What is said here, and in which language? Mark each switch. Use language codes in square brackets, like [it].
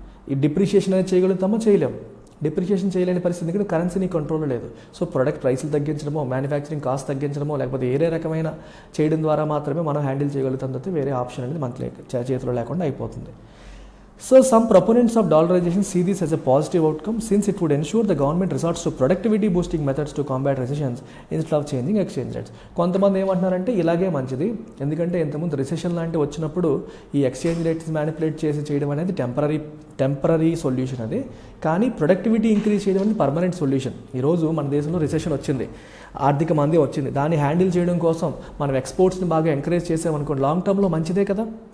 [te] ఈ డిప్రిషియేషన్ అనేది చేయగలుగుతామో? చేయలేము. డిప్రిషియేషన్ చేయలేని పరిస్థితి, ఎందుకంటే కరెన్సీ కంట్రోల్ లేదు. సో ప్రొడక్ట్ ప్రైస్లు తగ్గించడమో, మ్యానుఫ్యాక్చరింగ్ కాస్ట్ తగ్గించడమో, లేకపోతే ఏరే రకమైన చేయడం ద్వారా మాత్రమే మనం హ్యాండిల్ చేయగలుగుతాం తప్పితే వేరే ఆప్షన్ అనేది మనకి చేతిలో లేకుండా అయిపోతుంది. [en] So some proponents of dollarization see this as a positive outcome, since it would ensure the government resorts to productivity boosting methods to combat recessions instead of changing exchange rates. [te] కొంతమంది ఏమంటున్నారంటే ఇలాగే మంచిది, ఎందుకంటే ఇంతకుముందు రిసెషన్ లాంటి వచ్చినప్పుడు ఈ exchange rates manipulate చేయడం అనేది టెంపరీ సొల్యూషన్ అది. కానీ ప్రొడక్టివిటీ ఇంక్రీజ్ చేయడం అనేది పర్మనెంట్ సొల్యూషన్. ఈరోజు మన దేశంలో రిసెషన్ వచ్చింది, ఆర్థిక మంది వచ్చింది, దాన్ని హ్యాండిల్ చేయడం కోసం మనం ఎక్స్పోర్ట్స్ని బాగా ఎంకరేజ్ చేసామనుకోండి, లాంగ్ టర్మ్లో మంచిదే కదా.